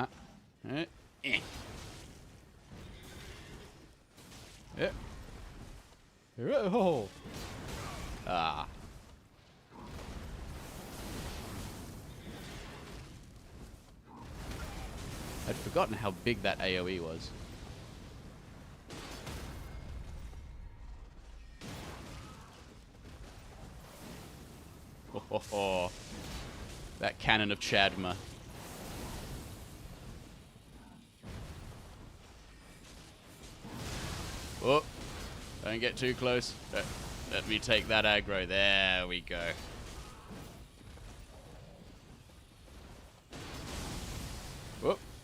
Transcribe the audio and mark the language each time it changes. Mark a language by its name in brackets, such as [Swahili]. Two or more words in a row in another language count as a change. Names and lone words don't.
[English] Eh. Yeah. Oh. Ah. I'd forgotten how big that AoE was. Oh, ho, ho. That cannon of Chadma. Oh, don't get too close. Let me take that aggro. There we go. Whoop.